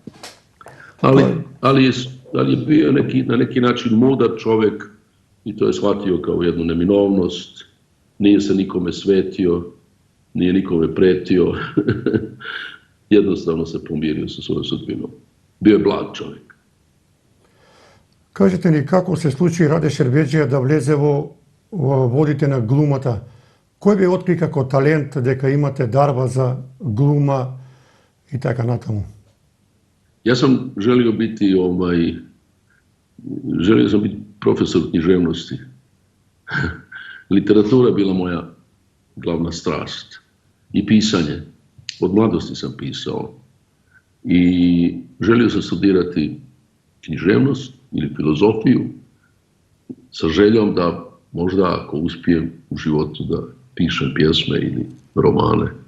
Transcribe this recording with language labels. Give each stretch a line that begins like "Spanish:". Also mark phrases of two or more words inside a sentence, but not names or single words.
Croatian: Ali je bio na neki način mudar čovjek i to je shvatio kao jednu neminovnost, nije se nikome svetio, nije nikome pretio, jednostavno se pomirio sa svojom sudbinom. Bio je blag čovjek.
Macedonian: Кажете ни како се случи Раде Шербеджија да влезе во водите на глумата? Кој ви откри како талент дека имате дарба за глума и така натаму?
Croatian: Ja sam želio biti profesor književnosti. Literatura je bila moja glavna strast i pisanje. Od mladosti sam pisao i želio sam studirati književnost ili filozofiju sa željom da možda ako uspijem u životu da pišem pjesme ili romane.